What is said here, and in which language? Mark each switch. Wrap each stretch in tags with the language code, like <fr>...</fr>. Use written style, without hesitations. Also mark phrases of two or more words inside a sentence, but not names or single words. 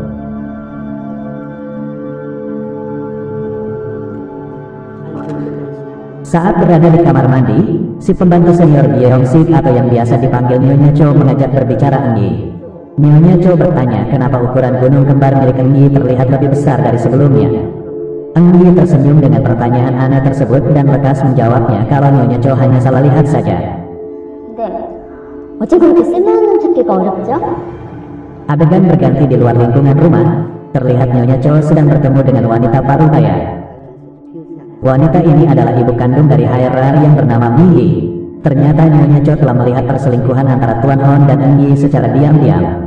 <id>Saat berada di kamar mandi, si pembantu senior Yeong-sik atau yang biasa dipanggil Nyonya Cho mengajak berbicara Eng Yi. Nyonya Cho bertanya kenapa ukuran gunung kembar milik Eng Yi terlihat lebih besar dari sebelumnya. Eng Yi tersenyum dengan pertanyaan aneh tersebut dan lekas menjawabnya kalau Nyonya Cho hanya salah lihat saja.</id> <ko>네. 어째 그렇게 쓸모없는 찾기가 어렵죠?</ko> <id>Adegan berganti di luar lingkungan rumah. Terlihat Nyonya Cho sedang bertemu dengan wanita paruh baya. Wanita ini adalah ibu kandung dari Haera yang bernama Mi Hee. Ternyata Nyonya Cho telah melihat perselingkuhan antara Tuan Hon dan Eng Yi secara diam-diam.</id>